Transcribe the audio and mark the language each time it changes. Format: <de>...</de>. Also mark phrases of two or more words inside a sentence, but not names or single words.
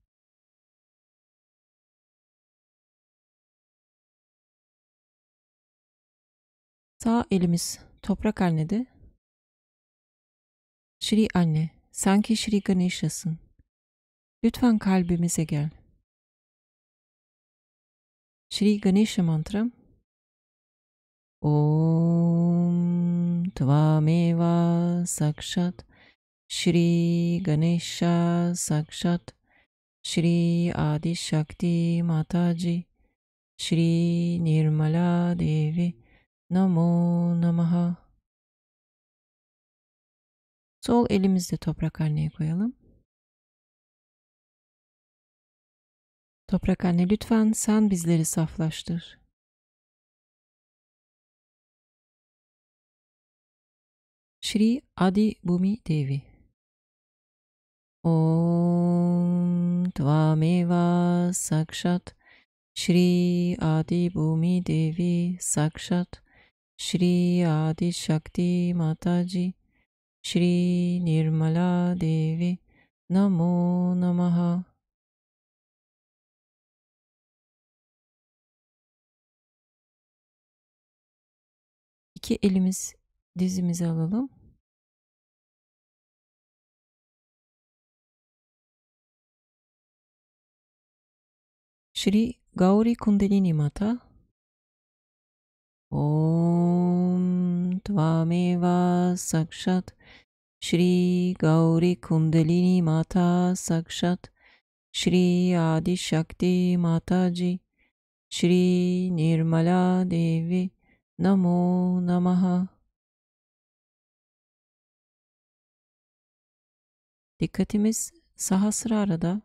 <tr>Sağ elimiz toprak annede. Shri anne, sen ki Shri Ganesha'sın. Lütfen kalbimize gel. Shri Ganesha mantram.</tr> <sa>ॐ त्वमेव साक्षात् श्री गणेश साक्षात् श्री आदि शक्ति माताजी श्री निर्मला देवी नमो नमः.</sa> <tr>Sol elimizde toprak anneye koyalım. Toprak anne lütfen sen bizleri saflaştır. Shri Adi Bumi Devi.</tr> <sa>ॐ त्वमेव साक्षात् श्री आदि भूमि देवी साक्षात् श्री आदि शक्ति माताजी श्री निर्मला देवी नमो नमः.</sa> <tr>İki elimiz dizimize alalım. Shri Gauri Kundalini Mata.</tr> <sa>ॐ त्वमेव साक्षात् श्री गौरी कुण्डलिनी माता साक्षात् श्री आदि शक्ति माताजी श्री निर्मला देवी नमो नमः.</sa> <tr>Dikkatimiz Sahasrara'da.</tr>